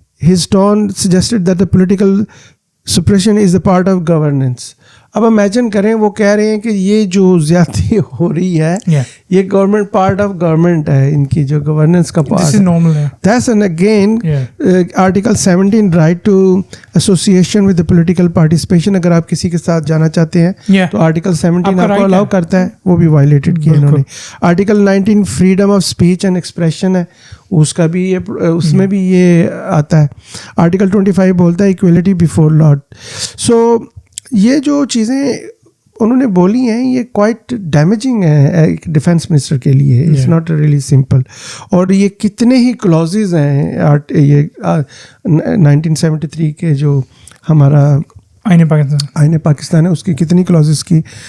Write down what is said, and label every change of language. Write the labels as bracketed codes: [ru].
[en] his tone suggested that the political suppression is a part of governance. [ur] اب imagine کریں وہ کہہ رہے ہیں کہ یہ جو زیادتی ہو رہی ہے یہ گورنمنٹ پارٹ آف گورنمنٹ ہے, ان کی جو گورننس کا پارٹ ہے. [en] That's and again Article 17 right to association with the political participation, [ur] اگر آپ کسی کے ساتھ جانا چاہتے ہیں تو Article 17 آپ کو الاؤ کرتا ہے, وہ بھی وائلیٹڈ کیا انہوں نے. Article 19 [en] freedom of speech and expression [ur] ہے, اس کا بھی اس میں بھی یہ آتا ہے. Article 25 بولتا ہے [en] equality before law. [ur] So یہ جو چیزیں انہوں نے بولی ہیں یہ کوائٹ ڈیمیجنگ ہے ایک ڈیفینس منسٹر کے لیے. [en] It's not really simple. [ur] اور یہ کتنے ہی کلوزز ہیں یہ 1973 کے جو ہمارا آئین پاکستان ہے اس کی کتنی کلوزز کی.